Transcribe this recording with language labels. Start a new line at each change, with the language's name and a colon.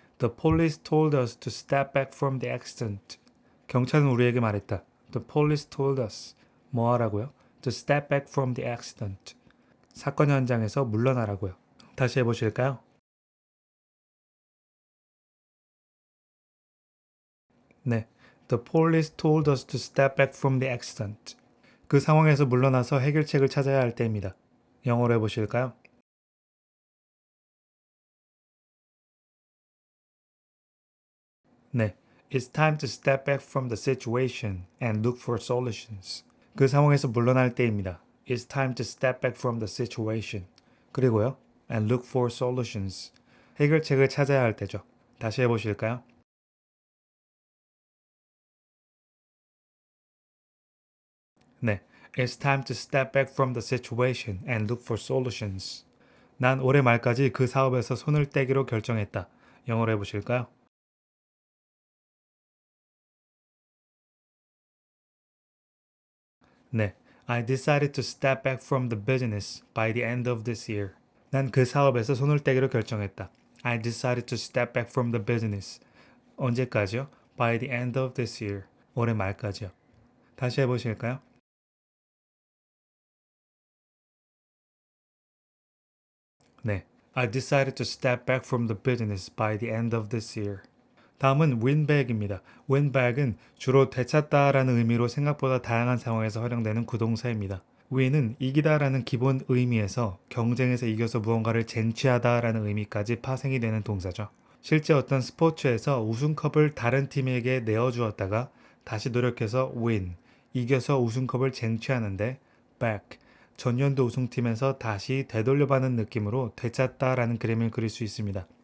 English: The police told us to step back from the accident.
Korean: 경찰은 우리에게 말했다.
English: The police told us.
Korean: 뭐 하라고요?
English: To step back from the accident.
Korean: 사건 현장에서 물러나라고요. 다시 해보실까요? 네.
English: The police told us to step back from the accident.
Korean: 그 상황에서 물러나서 해결책을 찾아야 할 때입니다. 영어로 해보실까요? 네.
English: It's time to step back from the situation and look for solutions.
Korean: 그 상황에서 물러날 때입니다.
English: It's time to step back from the situation.
Korean: 그리고요.
English: And look for solutions.
Korean: 해결책을 찾아야 할 때죠. 다시 해보실까요? 네.
English: It's time to step back from the situation and look for solutions.
Korean: 난 올해 말까지 그 사업에서 손을 떼기로 결정했다. 영어로 해보실까요? 네.
English: I decided to step back from the business by the end of this year.
Korean: 난 그 사업에서 손을 떼기로 결정했다.
English: I decided to step back from the business.
Korean: 언제까지요?
English: By the end of this year.
Korean: 올해 말까지요. 다시 해보실까요? 네.
English: I decided to step back from the business by the end of this year.
Korean: 다음은 win back입니다. win back은 주로 되찾다라는 의미로 생각보다 다양한 상황에서 활용되는 구동사입니다. win은 이기다라는 기본 의미에서 경쟁에서 이겨서 무언가를 쟁취하다라는 의미까지 파생이 되는 동사죠. 실제 어떤 스포츠에서 우승컵을 다른 팀에게 내어주었다가 다시 노력해서 win, 이겨서 우승컵을 쟁취하는데 back, 전년도 우승팀에서 다시 되돌려받는 느낌으로 되찾다라는 그림을 그릴 수 있습니다.